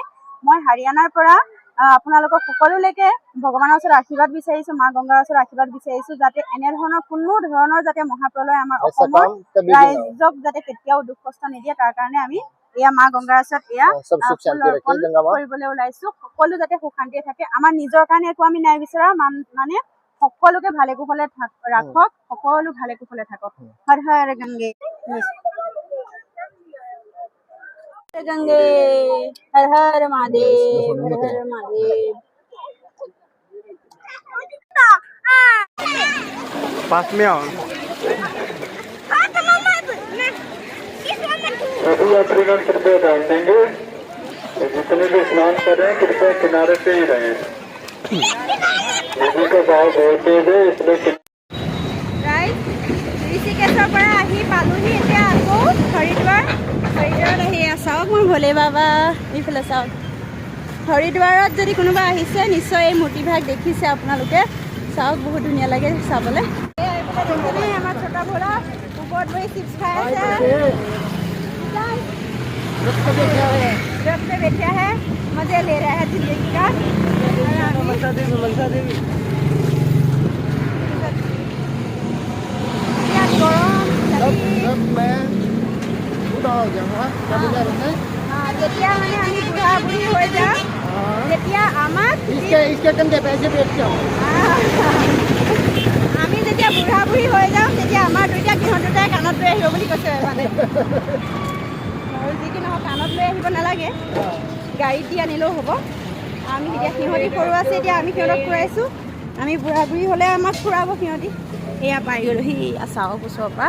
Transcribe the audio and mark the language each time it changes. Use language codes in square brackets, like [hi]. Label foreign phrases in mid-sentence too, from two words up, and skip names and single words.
[as] মই হাৰিয়ানাৰ পৰা আপোনালোকক সকলোলৈকে ভগৱানৰ ওচৰত আশীৰ্বাদ বিচাৰিছো, মা গংগাৰ ওচৰত আশীৰ্বাদ বিচাৰিছো যাতে এনেধৰণৰ কোনো ধৰণৰ যাতে মহাপ্ৰলয় আমাৰ অসমৰ ৰাইজক যাতে কেতিয়াও দুখ কষ্ট নিদিয়ে, তাৰ কাৰণে আমি এয়া মা গংগাৰ ওচৰত এয়া কৰিবলৈ ওলাইছো। সকলো যাতে সুখ শান্তিয়ে থাকে। আমাৰ নিজৰ কাৰণে একো আমি নাই বিচৰা, মানে সকলোকে ভালে কুশলে ৰাখক, সকলো ভালে কুশলে থাকক। [hi] हर हर गंगे गंगे, हर हर महादेव, हर हर महादेव। पास में आओ। सभी यात्रीगण कृपया ध्यान देंगे, जितने भी स्नान कर रहे हैं कृपया किनारे पे ही रहे। नदी का बहाव बहुत तेज है, इसलिए [as] ঋষিকেশৰ পৰা আহি পালোহি এতিয়া আকৌ হৰিদ্বাৰত আহি চাওক মোৰ ভোলে বাবা এইফালে চাওক। হৰিদ্বাৰত যদি কোনোবা আহিছে নিশ্চয় এই মূৰ্তিভাগ দেখিছে আপোনালোকে। চাওক বহুত ধুনীয়া লাগে চাবলৈ। আমাৰ ছোটা ভোলা ওপৰত বহি চিপছ খাই আছে। [hi] रथ पे बैठा है, मजे ले रहा है जिंदगी का। मनसा देवी जब मैं बूढ़ा हो जाऊंगा तब जाऊंगा [as] যেতিয়া মানে আমি বুঢ়া বুঢ়ী হৈ যাম তেতিয়া আমাক [hi] इसके कंधे पे ऐसे बैठ जाओ [as] আমি যেতিয়া বুঢ়া বুঢ়ী হৈ যাম তেতিয়া আমাৰ দুইটা সিহঁত দুটাই কাণত লৈ আহিব বুলি কৈছে মানে। আৰু যি কি নহওক কাণত লৈ আহিব নালাগে, গাড়ীত দি আনিলেও হ'ব। আমি এতিয়া সিহঁতি সৰু আছে, এতিয়া আমি সিহঁতক ফুৰাইছোঁ। আমি বুঢ়া বুঢ়ী হ'লে আমাক ফুৰাব সিহঁতি। এয়া পাই গ'লো সি চাওক ওচৰৰ পৰা।